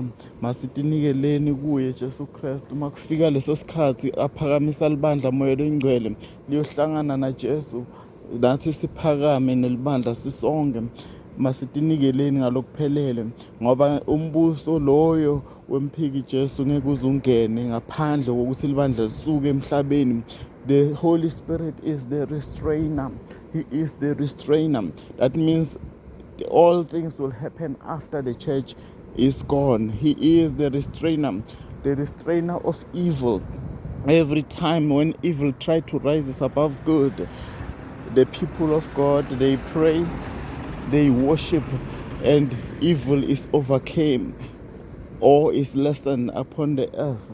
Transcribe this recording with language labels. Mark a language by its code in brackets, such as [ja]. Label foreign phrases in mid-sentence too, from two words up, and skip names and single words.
[ss] Masitinikeleni kuye Jesu Kristu. Uma kufika leso sikhathi aphakamisa libandla moya loyingcwele liyohlangana na Jesu, nathi siphakame nelibandla sisonke. Masitinikeleni ngalokuphelele, ngoba umbuso loyo wemphiki Jesu ngeke uzungene ngaphandle kokuthi libandla lisuke emhlabeni. [en] The Holy Spirit is the restrainer. He is the restrainer. That means all things will happen after the church is gone. He is the restrainer of evil. Every time when evil tries to rise above good, the people of God, they pray, they worship, and evil is overcome or is lessened upon the earth.